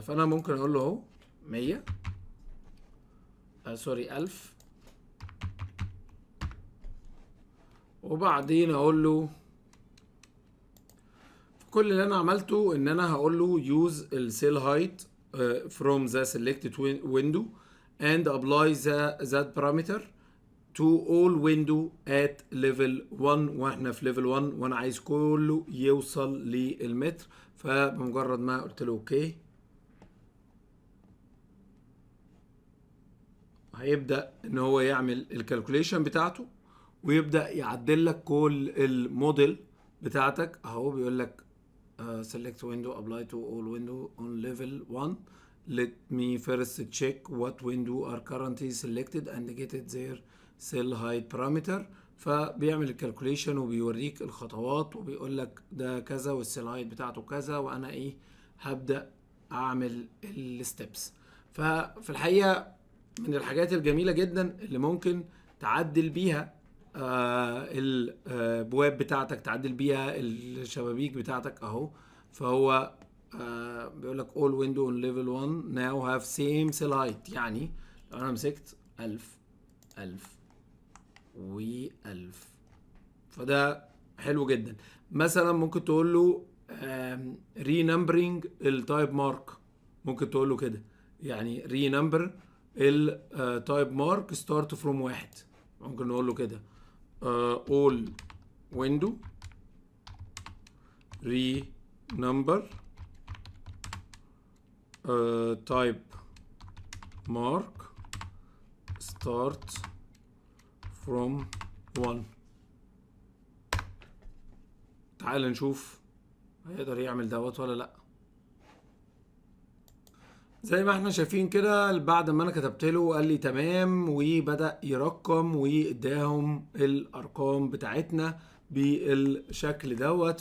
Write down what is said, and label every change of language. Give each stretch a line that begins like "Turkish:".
Arabic: فانا ممكن اقول له اهو 100 سوري 1000، وبعدين اقول له كل اللي انا عملته ان انا هقول له
English: use
Arabic: السيل هايت
English: from the selected window and apply that parameter to all window at level 1،
Arabic: واحنا في level 1 وانا عايز كله يوصل للمتر. فبمجرد ما قلت له اوكي هيبدأ ان هو يعمل الكالكوليشن بتاعته، ويبدأ يعدل لك كل الموديل بتاعتك اهو. بيقول لك
English: select window apply to all window on level 1. Let me first check what window are currently selected and get it their cell height parameter.
Arabic: فبيعمل الكالكوليشن وبيوريك الخطوات وبيقول لك ده كذا والسيل هايت بتاعته كذا، وانا ايه هبدأ اعمل الستبس. ففي الحقيقة من الحاجات الجميلة جدا اللي ممكن تعدل بيها البواب بتاعتك، تعدل بيها الشبابيك بتاعتك اهو. فهو بيقول لك
English: all window on level 1 now have same cell height.
Arabic: يعني لو انا مسكت 1000 1000 و1000، فده حلو جدا. مثلا ممكن تقول له renumbering التايب مارك، ممكن تقول له كده يعني renumber التايب مارك
English: start from 1.
Arabic: ممكن نقول له كده
English: all window renumber type mark start from 1.
Arabic: تعال نشوف هيقدر يعمل دوت ولا لا. زي ما احنا شايفين كده، بعد ما انا كتبت له قال لي تمام، وبدأ يرقم واداهم الارقام بتاعتنا بالشكل دوت.